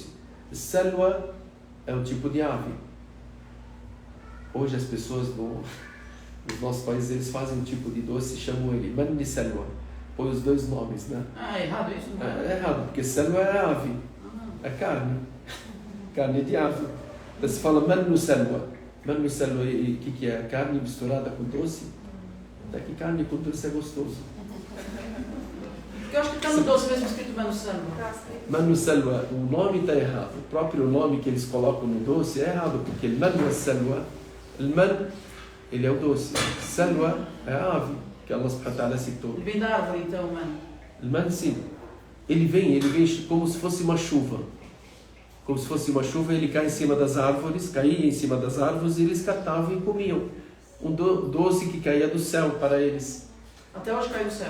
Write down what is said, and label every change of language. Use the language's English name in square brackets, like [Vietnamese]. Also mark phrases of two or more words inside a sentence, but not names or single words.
[Portuguese] Salwa é um tipo de ave. Hoje as pessoas nos nossos países, eles fazem um tipo de doce e chamam ele man de salwa. Põe os dois nomes, né? É errado isso? Não é? É errado, porque salwa é ave. É carne. Carne de ave. Então se fala man no salwa. Man no salwa, o que é? Carne misturada com doce? Até que carne com doce é gostoso. Porque eu acho que está no doce mesmo escrito Manu Salwa. Manu Salwa, o nome está errado. O próprio nome que eles colocam no doce é errado, porque o Manu Salwa, o man, ele é o doce. Salwa é a ave, que Allah [Arabic] سبحانه وتعالى [Portuguese] citou. Ele vem da árvore então, o man? O man, sim. Ele vem como se fosse uma chuva. Como se fosse uma chuva, ele cai em cima das árvores, caía em cima das árvores e eles catavam e comiam. Um doce que caía do céu para eles. Até hoje caiu do céu?